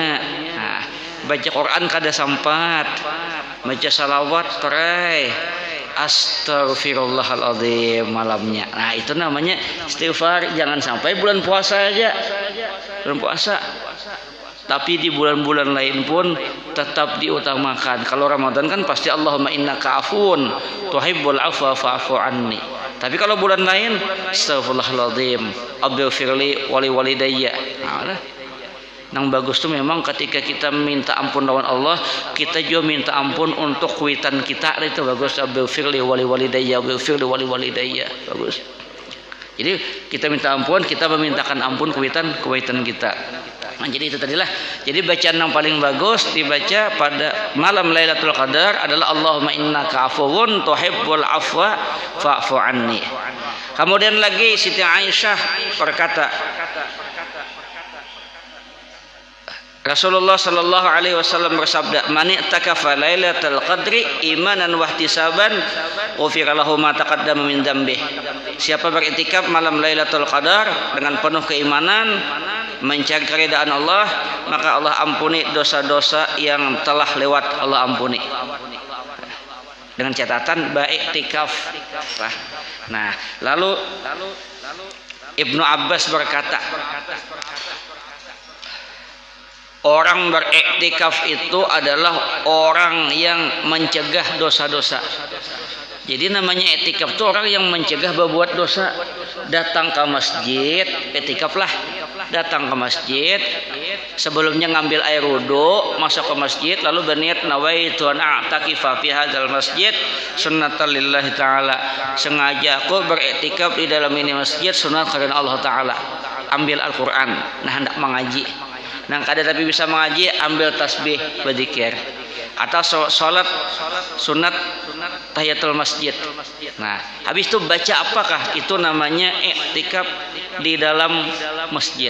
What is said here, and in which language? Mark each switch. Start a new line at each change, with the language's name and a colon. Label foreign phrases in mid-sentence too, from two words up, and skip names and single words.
Banjar: Nah, baca Quran kada sempat, baca salawat terai, astagfirullahaladzim malamnya. Nah itu namanya istighfar. Jangan sampai bulan puasa aja, bulan puasa, tapi di bulan-bulan lain pun tetap diutamakan. Kalau Ramadan kan pasti
Arabic: اللهم إنك عفو تحب العفو فاعف عني.
Banjar: Tapi kalau bulan lain
Arabic: أستغفر الله العظيم اغفر لي ولوالدي.
Banjar: Nah, yang bagus tuh memang ketika kita minta ampun lawan Allah, kita juga minta ampun untuk kuitan kita. Itu bagus,
Arabic: اغفر لي ولوالدي اغفر لي ولوالدي.
Banjar: Bagus. Jadi kita minta ampun, kita memintakan ampun kuitan kita. Nah, jadi itu tadilah. Jadi bacaan yang paling bagus dibaca pada malam Lailatul Qadar adalah
Arabic: اللهم إنك عفو تحب العفو فاعف عني.
Banjar: Kemudian lagi Siti Aisyah berkata,
Arabic: Rasulullah صلى الله عليه وسلم bersabda, "من اعتكف ليلة القدر إيمانا واحتسابا غفر له ما تقدم من ذنبه."
Banjar: Siapa beriktikaf malam Lailatul Qadar dengan penuh keimanan, mencari keridaan Allah, maka Allah ampuni dosa-dosa yang telah lewat, Allah ampuni. Dengan catatan beriktikaf. Nah, lalu Ibnu Abbas berkata, orang beriktikaf itu adalah orang yang mencegah dosa-dosa. Jadi namanya iktikaf itu orang yang mencegah berbuat dosa. Datang ke masjid, iktikaflah. Datang ke masjid, sebelumnya ngambil air wudu, masuk ke masjid, lalu berniat
Arabic: نويت أن أعتكف في هذا المسجد سنة لله تعالى.
Banjar: Sengaja aku beriktikaf di dalam ini masjid sunat karena Allah Ta'ala. Ambil Al-Quran, nah hendak mengaji. Nah kada tapi bisa mengaji, ambil tasbih, berzikir, atau sholat sunat
Arabic: تحية المسجد.
Banjar: Nah habis itu baca apakah? Itu namanya iktikaf di dalam masjid.